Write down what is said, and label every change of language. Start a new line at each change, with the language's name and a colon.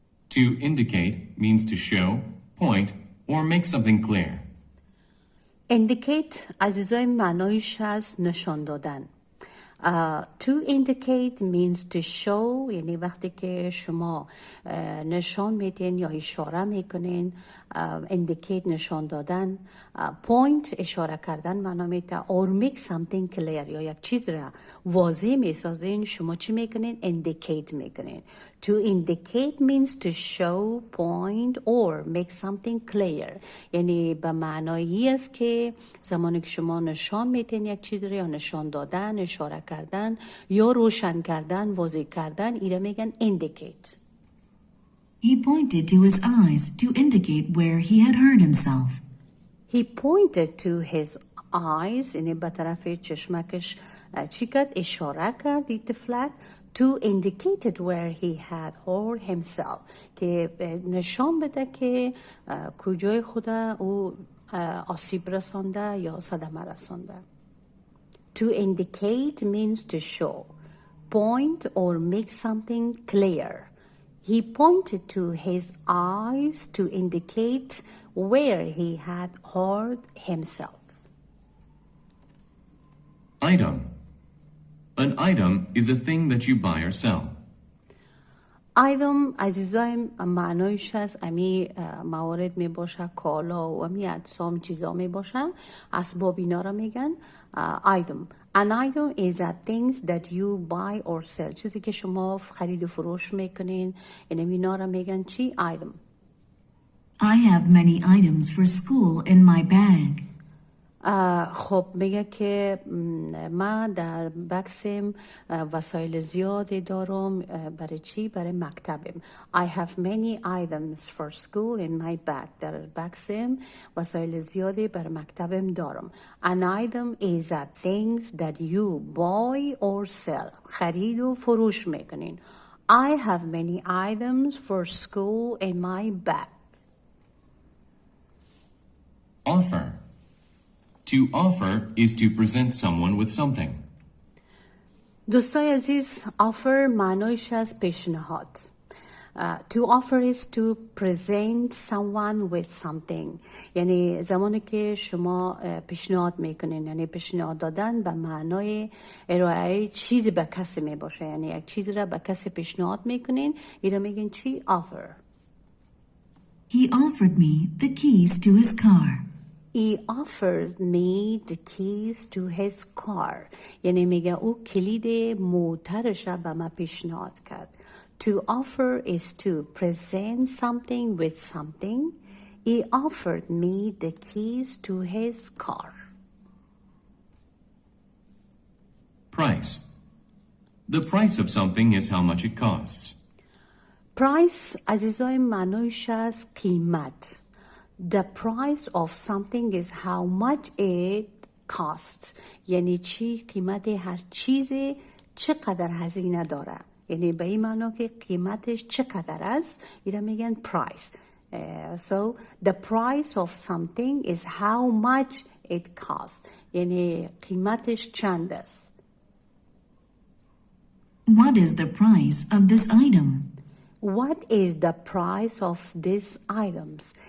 English: To indicate means to show, point, or make something clear.
Persian: Indicate عزیزای معنایش هست نشان دادن.
English: To indicate means to show
Persian: یعنی وقتی که شما نشان میدین یا اشاره میکنین. Indicate نشان دادن. Point اشاره کردن معنا میده.
English: Or make something clear
Persian: یا یک چیز را واضح میسازین شما چی میکنین؟ Indicate میکنین.
English: To indicate means to show, point or make something clear.
Persian: یعنی به معنایی است که زمانی که شما نشان میدین یک چیز را یا نشان دادن، اشاره کردن یا روشن کردن، واضح کردن اینا میگن indicate.
English: He pointed to his eyes to indicate where he had hurt himself. He pointed to his eyes
Persian: یعنی به طرف چشمکش چی کرد؟ اشاره کرد این طفلک.
English: To indicate it where he had hurt himself
Persian: که نشان بده که کجای خود او آسیب رسانده یا صدمه رسانده.
English: To indicate means to show, point or make something clear. He pointed to his eyes to indicate where he had hurt himself. Item. An item is a thing that you buy or sell.
Persian: ایدم عزیزایم معنایش هست امی موارد می باشه کالا و امی اجسام چیزا می باشه اسباب اینا را میگن ایدم.
English: An item is a things that you buy or sell.
Persian: چیزی که شما خرید و فروش میکنین اینا را میگن چی؟ ایدم.
English: I have many items for school in my bag.
Persian: خب میگه که من در بکسم وسایل زیادی دارم برای چی؟ برای مکتبم.
English: I have many items for school in my bag.
Persian: در بکسم وسایل زیادی برای مکتبم دارم.
English: An item is a things that you buy or sell.
Persian: خرید و فروش میکنین.
English: I have many items for school in my bag. Offer. To offer is to present someone with something.
Persian: دوستای عزیز offer معنایش از پیشنهاد.
English: To offer is to present someone with something.
Persian: یعنی زمانی که شما پیشنهاد میکنین یعنی پیشنهاد دادن به معنای ارائه چیزی به کسی می باشه یعنی یک چیزی را به کسی پیشنهاد میکنین این را میگین چی؟ offer.
English: He offered me the keys to his car. He offered me the keys to his car.
Persian: یعنی میگه او کلید موترش را به من پیشنهاد کرد.
English: To offer is to present something with something. He offered me the keys to his car. Price. The price of something is how much it costs.
Persian: Price عزیزای معنایش از قیمت.
English: The price of something is how much it costs.
Persian: یعنی چی؟ قیمت هر چیزی چقدر هزینه داره. یعنی به این معنا که قیمتش چقدر است اینا میگن price.
English: So the price of something is how much it costs.
Persian: یعنی قیمتش چند است.
English: What is the price of this item? What is the price of these items?